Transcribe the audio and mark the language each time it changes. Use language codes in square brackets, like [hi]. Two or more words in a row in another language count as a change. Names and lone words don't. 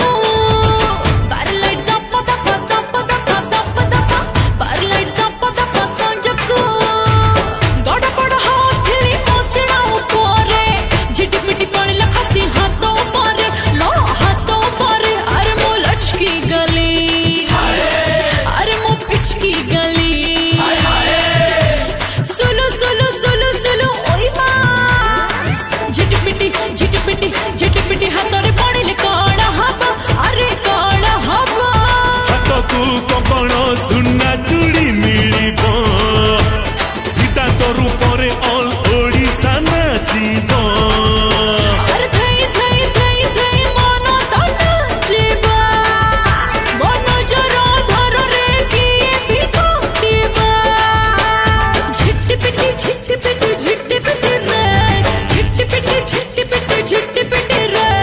[en] bar light [or] ଦପ ଦପ ଦପ ଦପ ଦପ ଦପ [en] bar light [or] ଦପ ଦପ ସଞ୍ଜକୋ ଗଡ ବଡ ହାଥଲି ମୋସଡ଼ା ଉପରେ ଝିଟିପିଟି ପଡ଼ିଲା ଖସି ହାତ ଉପରେ ଲୋ ହାତ ଉପରେ ଅରେ ମୋ ଲଚକି ଗଲି ଅରେ ମୋ ପିଚକି ଗଲି ସୁଲୁ ସୁଲୁ ସୁଲୁ ସୁଲୁ ଓୟ ମାଁ ଝିଟିପିଟି ଝିଟିପିଟି ଝିଟିପିଟି ହାତରେ ପଡ଼ିଲେ କୋଡ ହବୋ ଅରେ କୋଡ ହବୋ ହାତକୁ କପଣ ସୁନା ଚୁଡ଼ି ମିଳିବ ଗୀତା ତୋ ରୂପରେ ଅଲ ଓଡ଼ିଶା ନାଚିବ ଅରେ ଥଇ ଥଇ ଥଇ ଥଇ ମନ ତୋ ନାଚିବା ମନ ଜରୋ ଧର ରେ କିଏ ଭି କୋତିବା ଝିଟିପିଟି ଝିଟିପିଟି ଝିଟିପିଟି ରେ ଝିଟିପିଟି ଝିଟିପିଟି ଝିଟିପିଟି ରେ झिटपिटी झिटपिटी झिटपिटी रे